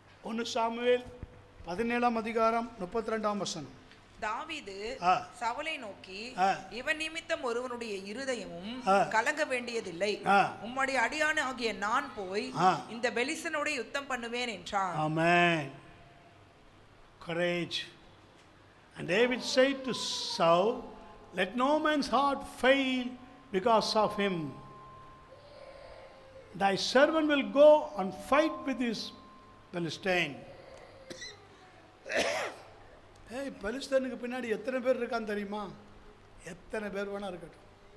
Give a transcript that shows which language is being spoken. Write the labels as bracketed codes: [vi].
[ta] 1 Samuel 17ஆம் அதிகாரம் 32ஆம் வசனம். தாவீது சவுலை நோக்கி, இவன் நிமித்தம் ஒருவனுடைய இருதயமும் கலங்க வேண்டியதில்லை. உம்முடைய அடியான் ஆகிய நான் போய் இந்த பெலிஸ்தனோட யுத்தம் பண்ணுவேன் என்றான். ஆமென். [en] Courage. And David said to Saul, let no man's heart fail because of him. Thy servant will go and fight with this Philistine. [ta] ஏய், பெலிஸ்தனுக்கு பின்னாடி எத்தனை பேர் இருக்கான்னு தெரியுமா? எத்தனை பேர் வேணா இருக்கட்டும்.